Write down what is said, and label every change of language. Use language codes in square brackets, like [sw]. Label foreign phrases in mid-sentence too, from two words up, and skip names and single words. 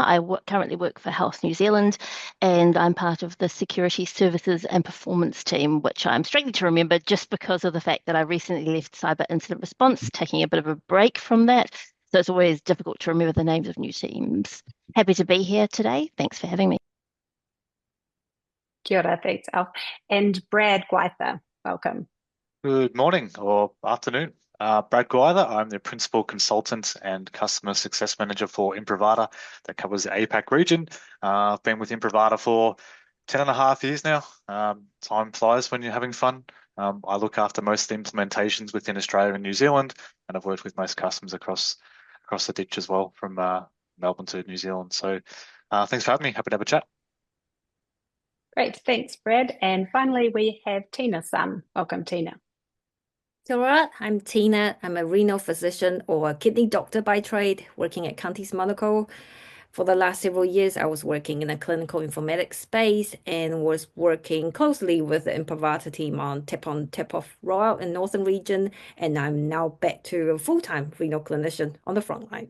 [en] I currently work for Health New Zealand, and I'm part of the Security Services and Performance team, which I'm struggling to remember just because of the fact that I recently left Cyber Incident Response, taking a bit of a break from that. So it's always difficult to remember the names of new teams. Happy to be here today. Thanks for having me. [mi] Kia ora, [en] thanks, Alf. And Brad Gwyther. Welcome. Good morning or afternoon. Brad Gwyther, I'm the Principal Consultant and Customer Success Manager for Imprivata that covers the APAC region. I've been with Imprivata for 10.5 years now. Time flies when you're having fun. I look after most of the implementations within Australia and New Zealand, and I've worked with most customers across the ditch as well, from Melbourne to New Zealand. So thanks for having me. Happy to have a chat. Great, thanks, Brad. And finally, we have Tina Sun. Welcome, Tina. [mi] Kia ora, [en] I'm Tina. I'm a renal physician or a kidney doctor by trade, working at Counties Monaco. For the last several years, I was working in the clinical informatics space and was working closely with the Imprivata team on tap-on, tap-off rollout in Northern Region, and I'm now back to a full-time renal clinician on the front line.